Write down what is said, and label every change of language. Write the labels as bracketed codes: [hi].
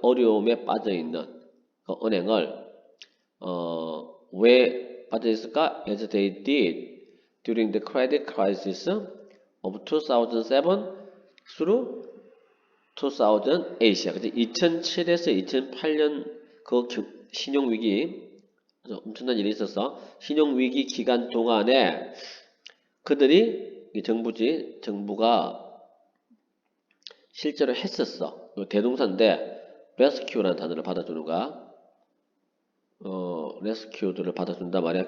[ko] 어려움에 빠져 있는 그 은행을 왜 빠져 있을까? [en] As they did during the credit crisis of 2007 through 2008이야. [ko] 그치? 2007에서 2008년 그 신용위기, 엄청난 일이 있었어. 신용위기 기간 동안에 그들이, 정부가 실제로 했었어. 대동사인데, rescue라는 단어를 받아주는 거야. rescue들을 받아준단 말이야.